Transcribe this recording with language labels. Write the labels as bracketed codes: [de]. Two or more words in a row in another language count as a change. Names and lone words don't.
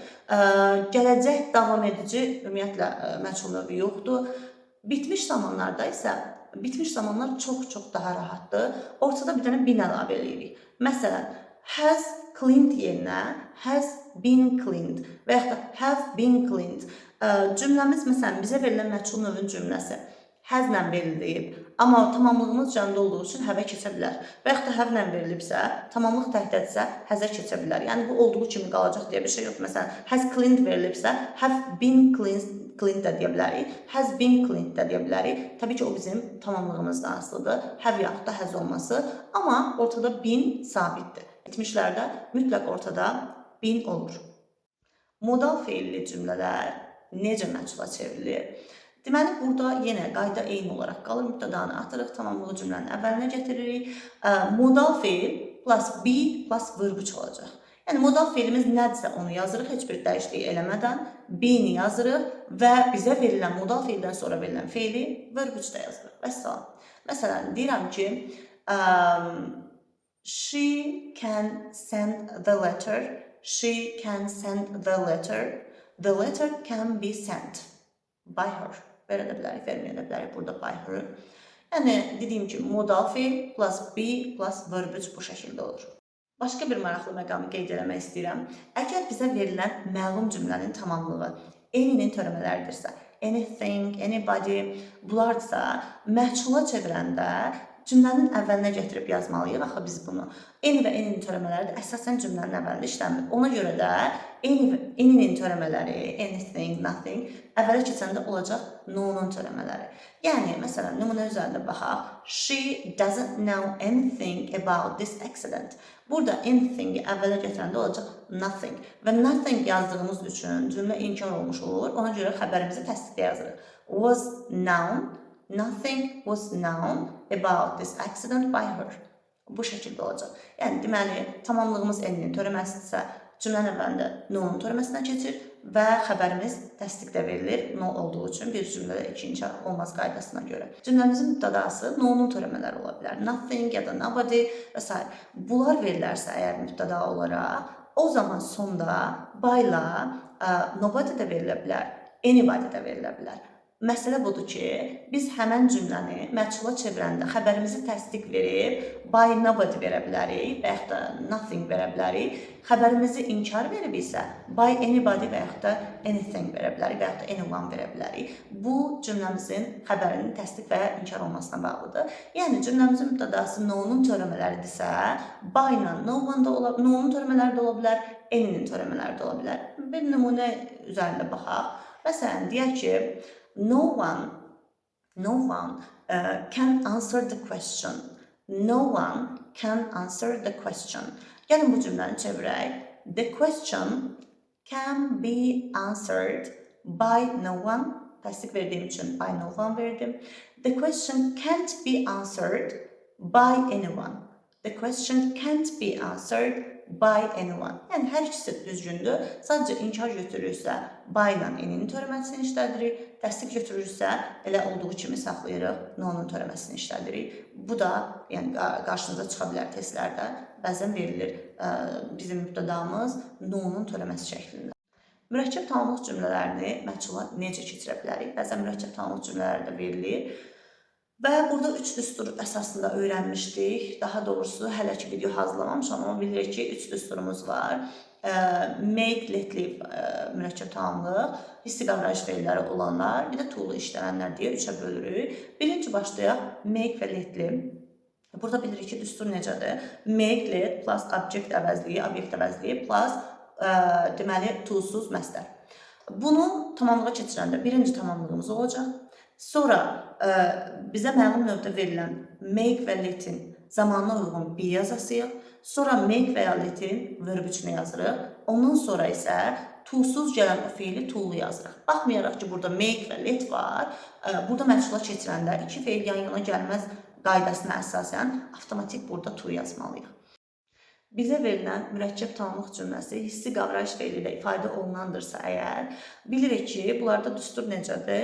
[az] Gələcək davam edici ümumiyyətlə məchul növü yoxdur. Bitmiş zamanlarda isə, bitmiş zamanlar çox daha rahatdır. Ortada bir dənə bin əlavə edirik. [en] Məsələn, has cleaned yerinə has been cleaned [az] və yaxud da [en] have been cleaned. [az] Cümləmiz, məsələn, bizə verilən məchul növün cümləsi has-lə verilib, Amma tamamlığımız cəmdə olduğu üçün have keçə bilər. Və yaxud da have-lə verilibsə, tamamlıq təhdidsə has-ə keçə bilər. Yəni bu olduğu kimi qalacaq deyə bir şey yoxdur. Məsələn, [en] has cleaned [az] verilibsə, [en] have been cleaned [az] də deyə bilərik, [en] has been cleaned [az] də deyə bilərik. Təbii ki, o bizim tamamlığımızdan asılıdır. Have yaxud da has olması. Amma ortada been sabitdir. Etmişlərdə mütləq ortada been olur. Modal feilli cümlələr necə məchula çevrilir? Deməli, burada yenə qayda eyni olaraq qalır. Mübtədanı atırıq, tamamlığı cümlənin əvvəlinə gətiririk. Modal feil [en] plus be plus verb 3 olacaq. [az] Yəni, modal feilimiz nədirsə onu yazırıq, heç bir dəyişiklik eləmədən. Be-ni yazırıq və bizə verilən modal feildən sonra verilən feili verb 3-də yazırıq. Vəssalam. Məsələn, deyirəm ki, [en] she can send the letter. She can send the letter. The letter can be sent by her. [az] Verə də bilərik, verməyə də bilərik burada [en] by her. [az] Yəni, dediyim ki, modal feil [en] plus be plus verb 3 [az] bu şəkildə olur. Başqa bir maraqlı məqamı qeyd eləmək istəyirəm. Əgər bizə verilən məlum cümlənin tamamlığı any'nin törəmələridirsə, [en] anything, anybody, [az] bunlardırsa, məchula çevirəndə cümlənin əvvəlinə gətirib yazmalıyıq. Axı biz bunu. Any və any'nin törəmələri də əsasən cümlənin əvvəlində işləmir. Ona görə də any'nin törəmələri, [en] anything, nothing, [az] əvvələ keçəndə olacaq no-nun törəmələri. Yəni, məsələn, nümunə üzərində baxaq. [en] She doesn't know anything about this accident. [az] Burada anything-i əvvələ gətirəndə olacaq nothing. Və nothing yazdığımız üçün cümlə inkar olmuş olur. Ona görə xəbərimizi təsdiqdə yazırıq. [en] Was known. Nothing was known about this accident by her. [az] Bu şəkildə olacaq. Yəni, deməli, tamamlığımız any'nin törəməsidirsə, cümlənin əvvəlində no-nun törəməsinə keçir və xəbərimiz təsdiqdə verilir. No olduğu üçün bir cümlədə iki inkar olmaz qaydasına görə. Cümləmizin mübtədası no-nun törəmələri ola bilər. Nothing ya da nobody və s. Bunlar verilərsə əgər mübtəda olaraq, o zaman sonda [en] by-la nobody [az] də verilə bilər, anybody də verilə bilər. Məsələ budur ki, biz həmən cümləni məchula çevirəndə xəbərimizi təsdiq verib [en] by nobody [az] verə bilərik və yaxud da nothing verə bilərik. Xəbərimizi inkar verib isə [en] by anybody [az] və yaxud da anything verə bilərik və yaxud da anyone verə bilərik. Bu cümləmizin xəbərinin təsdiq və ya inkar olmasına bağlıdır. Yəni cümləmizin mübtədası no-nun törəmələridirsə, by-la no-nun törəmələri də ola bilər, any'nin törəmələri də ola bilər. Bir nümunə üzərində baxaq. Məsələn, deyək ki, [en] no one can answer the question. No one can answer the question. [az] Gəlin bu cümləni çevirək. [en] The question can be answered by no one. [az] Təsdiq verdiyim üçün [en] by no one [az] verdim. [en] The question can't be answered by anyone. The question can't be answered by anyone. [az] Yəni, hər ikisi düzgündür. Sadəcə inkar götürürsə, by-la any'nin törəməsini işlədirik. Təsdiq götürürsə, elə olduğu kimi saxlayırıq, no-nun törəməsini işlədirik. Bu da yəni, qarşınıza çıxa bilər testlərdə. Bəzən verilir bizim mübtədamız no-nun törəməsi şəklində. Mürəkkəb tamamlıq cümlələrini məchula necə keçirə bilərik? Bəzən mürəkkəb tamamlıq cümlələri də verilir. Və burada 3 düstur əsasında öyrənmişdik. Daha doğrusu, hələ ki video hazırlamamışam, amma bilirik ki, 3 düsturumuz var. [en] Make, let, live [az] mürəkkəb tamamlıq, hissi qavrayış feilləri olanlar, bir də to'lu işlənənlər deyə 3-ə bölürük. Birinci başlayaq, make və [en] let, live. [az] Burada bilirik ki, düstur necədir? [en] Make, let plus object [az] əvəzliyi, obyekt əvəzliyi plus deməli, to'suz məsdər. Bunu tamamlığa keçirəndə birinci tamamlığımız olacaq. Sonra bizə məlum növdə verilən make və let-in zamanına uyğun be yazasıyıq. Sonra make və ya let-in verb 3-ünü yazırıq. Ondan sonra isə to'suz gələn o feili to'lu yazırıq. Baxmayaraq ki, burada make və let var. Burada məchula keçirəndə iki feil yan-yana gəlməz qaydasına əsasən avtomatik burada to yazmalıyıq. Bizə verilən mürəkkəb tamamlıq cümləsi hissi qavrayış feili ilə ifadə olunandırsa əgər, bilirik ki, bunlarda düstur necədir?